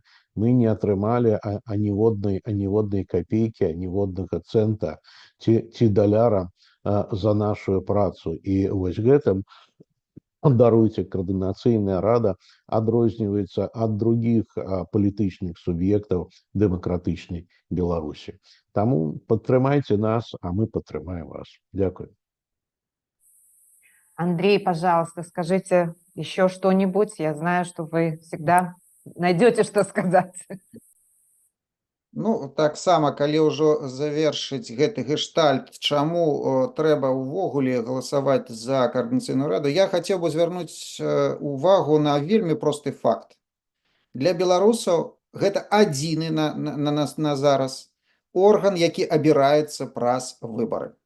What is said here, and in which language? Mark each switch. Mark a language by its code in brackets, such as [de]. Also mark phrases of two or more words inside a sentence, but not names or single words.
[be] Мы не атрымалі аніводнай капейкі, аніводнага цэнта ці даляра за нашу працу. І вось гэтым, даруйце, каардынацыйная рада адрозніваецца ад другіх палітычных суб'ектаў дэмакратычнай Беларусі. Таму падтрымайце нас, а мы падтрымаем вас. Дзякуй. [ru] Андрей, пожалуйста, скажите еще что-нибудь. Я знаю, что вы всегда найдете, что сказать. [be] Ну, таксама, калі ўжо завершыць гэты гештальт, чаму трэба ўвогуле галасаваць за каардынацыйную раду, я хацеў бы звярнуць увагу на вельмі просты факт. Для беларусаў гэта адзіны на зараз орган, які абіраецца праз выбары.